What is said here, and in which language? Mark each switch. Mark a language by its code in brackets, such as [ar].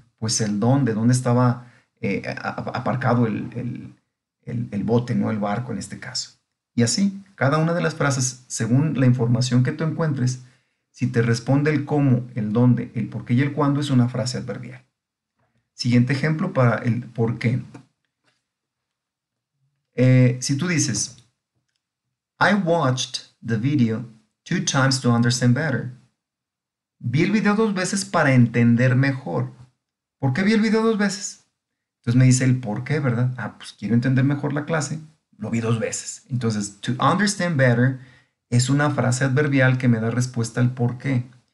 [es] Pues el dónde estaba aparcado el bote, no el barco en este caso. Y así, cada una de las frases, según la información que tú encuentres, si te responde el cómo, el dónde, el por qué y el cuándo, es una frase adverbial. Siguiente ejemplo para el por qué. Si tú dices, [en] I watched the video 2 times to understand better. [es] Vi el video 2 veces para entender mejor. ¿Por qué vi el video 2 veces? Entonces me dice el por qué, ¿verdad? Ah, pues quiero entender mejor la clase. Lo vi 2 veces. Entonces, [en] to understand better [es] es una frase adverbial que me da respuesta al por qué.